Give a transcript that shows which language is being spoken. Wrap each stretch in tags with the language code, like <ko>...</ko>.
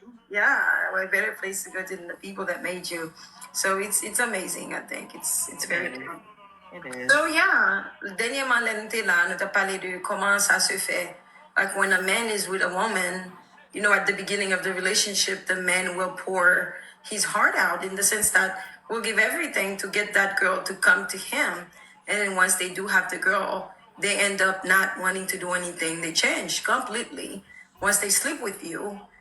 <en>Yeah, what better place to go to than the people that made you. So it's amazing. I think it's very cool. It is. So yeah,</en> <fr>dernièrement l'année là, nous avons parlé de comment ça se fait.</fr> <en>Like when a man is with a woman, at the beginning of the relationship, the man will pour his heart out in the sense that will give everything to get that girl to come to him. And then once they do have the girl, they end up not wanting to do anything. They change completely once they sleep with you.</en>